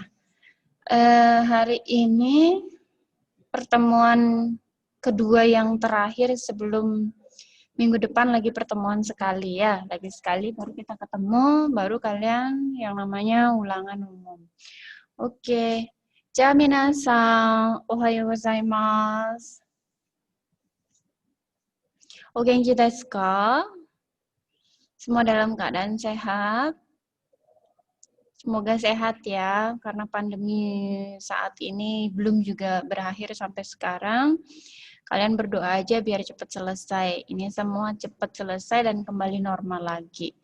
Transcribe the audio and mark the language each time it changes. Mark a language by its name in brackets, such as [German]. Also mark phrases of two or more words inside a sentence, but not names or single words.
[Indonesian] Hari ini pertemuan kedua yang terakhir sebelum minggu depan lagi pertemuan sekali ya. Lagi sekali baru kita ketemu, baru kalian yang namanya ulangan umum. Oke. [Japanese] じゃ皆さん、おはようございます. お元気ですか? [Indonesian] Semua dalam keadaan sehat. Semoga sehat ya, karena pandemi saat ini belum juga berakhir sampai sekarang. Kalian berdoa aja biar cepat selesai. Ini semua cepat selesai dan kembali normal lagi.